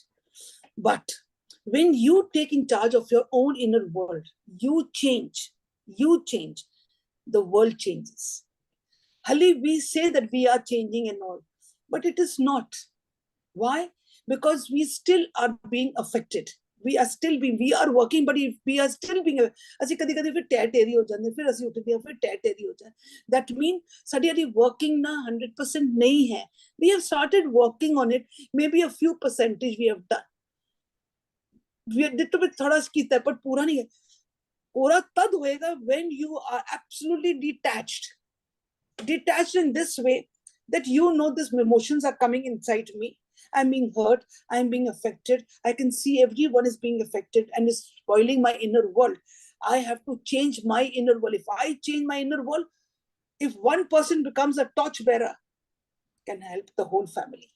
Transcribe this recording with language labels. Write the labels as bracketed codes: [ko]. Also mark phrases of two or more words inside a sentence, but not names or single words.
[en] But when you take in charge of your own inner world, you change, the world changes. Hali, we say that we are changing and all, but it is not. Why? Because we still are being affected. We are working, but if we are still being, [pa] ਅਸੀਂ ਕਦੀ ਕਦੀ ਫਿਰ ਟੈਟੇਰੀ ਹੋ ਜਾਂਦੇ, ਫਿਰ ਅਸੀਂ ਉੱਠਦੇ ਹਾਂ, ਫਿਰ ਟੈਟੇਰੀ ਹੋ ਜਾਂਦੇ. [en] That means [pa] ਸਾਡੀ working ਨਾ 100% ਨਹੀਂ ਹੈ. [en] We have started working on it. Maybe a few percentage we have done. [pa] ਤਾਂ ਥੋੜ੍ਹਾ ਕੀਤਾ ਹੈ, ਪਰ ਪੂਰਾ ਨਹੀਂ ਹੈ. ਪੂਰਾ ਤਦ ਹੋਏਗਾ [en] when you are absolutely detached in this way that you know these emotions are coming inside me. I'm being hurt, I'm being affected, I can see everyone is being affected and is spoiling my inner world. I have to change my inner world. If I change my inner world, if one person becomes a torch bearer, can help the whole family.